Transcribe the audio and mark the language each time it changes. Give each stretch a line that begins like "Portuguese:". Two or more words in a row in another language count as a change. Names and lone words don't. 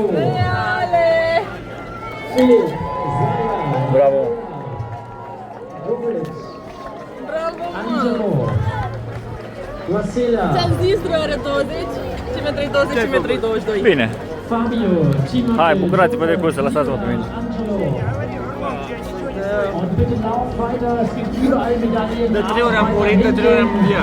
Romanian: Reale! Bravo! Angelo. Vasila. Ți-am zis 3 ore 20, și metri 20 și metri 22. Bine. Fabio. Hai, bucurați-vă de cursă, lăsați-mă pe mine.
German: Und bitte lauf weiter, es gibt überall Medaillen.
Romanian: De 3 ori am murit, de 3 ori am înviat.